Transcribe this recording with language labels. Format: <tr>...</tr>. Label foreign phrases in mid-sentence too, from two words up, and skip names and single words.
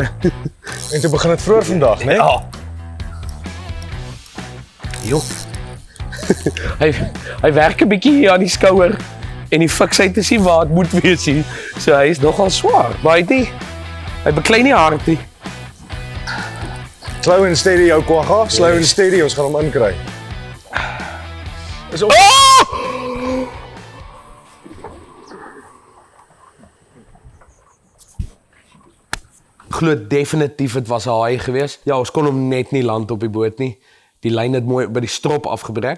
<af>En toe begin dit vroeër vandag, né? Ja. Jo. hy werk 'n bietjie hier aan die skouer en die fiksheid te sien waar dit moet wees hier. So hy is nogal swaar, maar hy beklei nie hard nie.</af> <en>Slow and steady</en> <af>jou kwagga,</af> <en>slow and steady,</en> <af>ons gaan hom inkry. Is op. Glo definitief dit was 'n haai geweest. Ja, ons kon hom net nie land op die boot nie. Die lyn het mooi by die strop afgebreek.</af>